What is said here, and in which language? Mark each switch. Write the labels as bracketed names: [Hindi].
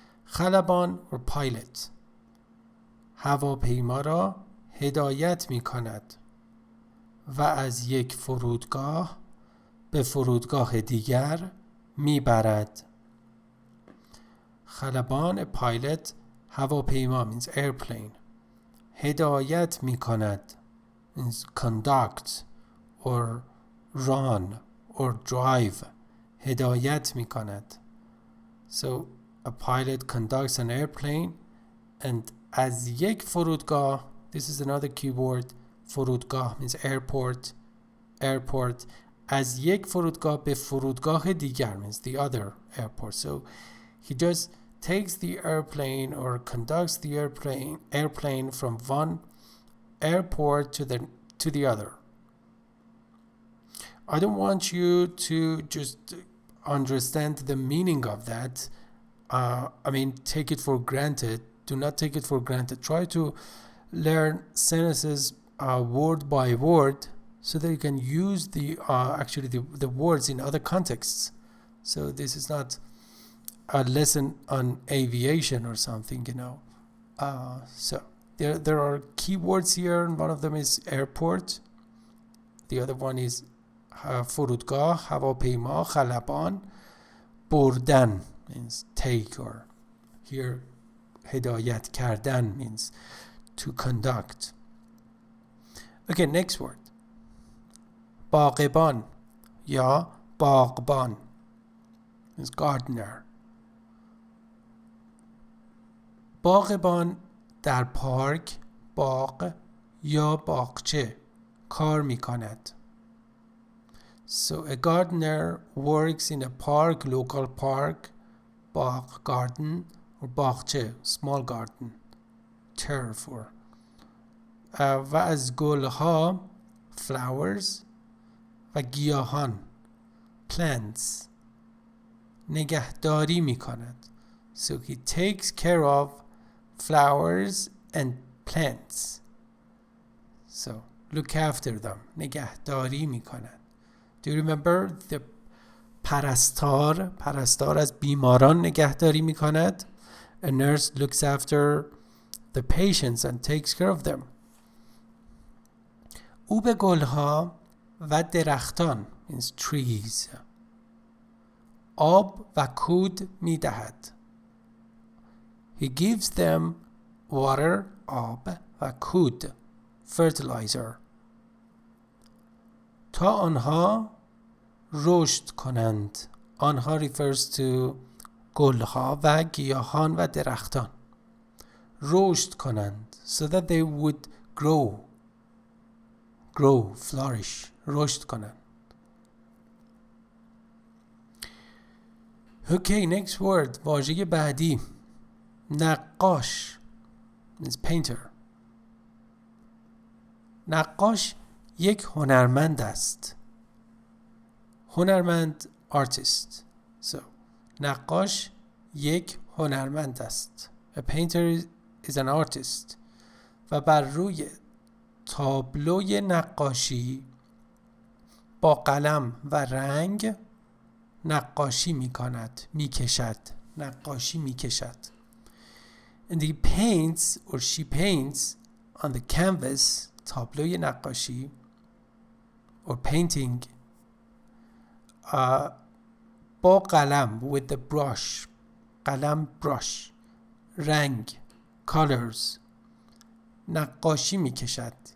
[English] خلبان or pilot. [Persian] هواپیما را هدایت می کند و از یک فرودگاه به فرودگاه دیگر می برد. [English] خلبان, a pilot. هواپیما means airplane. [Persian] هدایت می کند [English] means conduct or run or drive. [Persian] هدایت می کند. [English] So a pilot conducts an airplane, and [Persian] از یک فرودگاه, [English] this is another keyword, فرودگاه means airport. [Persian] از یک فرودگاه به فرودگاه دیگر [English] means the other airport. So he just takes the airplane or conducts the airplane from one airport to the other. I don't want you to just understand the meaning of that. Take it for granted. Do not take it for granted. Try to learn sentences word by word so that you can use the words in other contexts. So this is not a lesson on aviation or something, So there are keywords here, and one of them is airport. The other one is فرودگاه, هواپیما, خلبان. بردن means take, or here هدایت کردن means to conduct. Okay, next word. [Persian] باغبان یا باغبان [English] means gardener. [Persian] باغبان در پارک، باغ یا باغچه کار می کند. [English] So a gardener works in a park, local park, باغ garden, or باغچه small garden, turf or و از گلها flowers و گیاهان plants [Persian] نگهداری می کند. [English] So he takes care of flowers and plants. So look after them. [Persian] نگهداری می کند. [English] Do you remember the [Persian] پرستار از بیماران نگهداری می کند. [English] A nurse looks after the patients and takes care of them. [Persian] او به گلها و درختان [English] means trees [Persian] آب و کود می دهد. [English] He gives them water, [Persian] آب و کود fertilizer تا آنها رشد کنند. آنها [English] refers to [Persian] گلها و گیاهان و درختان. رشد کنند [English] so that they would grow, flourish, رشد کنند. Okay, next word. [Persian] واژه بعدی نقاش [English] means painter. [Persian] نقاش یک هنرمند است. هنرمند artist. So نقاش یک هنرمند است. [English] A painter is an artist. [Persian] و بر روی تابلوی نقاشی با قلم و رنگ نقاشی می کند، می کشد. نقاشی می کشد. [English] And he paints or she paints on the canvas [Persian] تابلوی نقاشی [English] or painting با قلم with the brush قلم brush رنگ colors [Persian] نقاشی می کشد.